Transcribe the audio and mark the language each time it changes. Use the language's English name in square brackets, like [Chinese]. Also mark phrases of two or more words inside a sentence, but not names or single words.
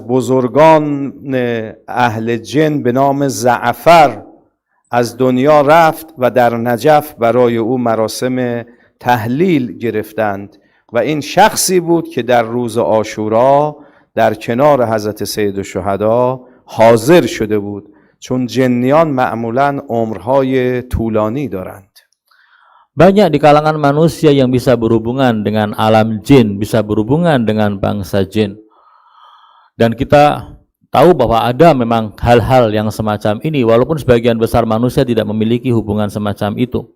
[Persian] بزرگان اهل جن به نام زعفر از دنیا رفت و در نجف برای او مراسم تحلیل گرفتند و این شخصی بود که در روز عاشورا در کنار حضرت سید الشهدا حاضر شده بود، چون جنیان معمولاً عمرهای طولانی دارند. [Indonesian] Banyak di kalangan manusia yang bisa berhubungan dengan alam jin, bisa berhubungan dengan bangsa jin. Dan kita tahu bahwa ada memang hal-hal yang semacam ini, walaupun sebagian besar manusia tidak memiliki hubungan semacam itu.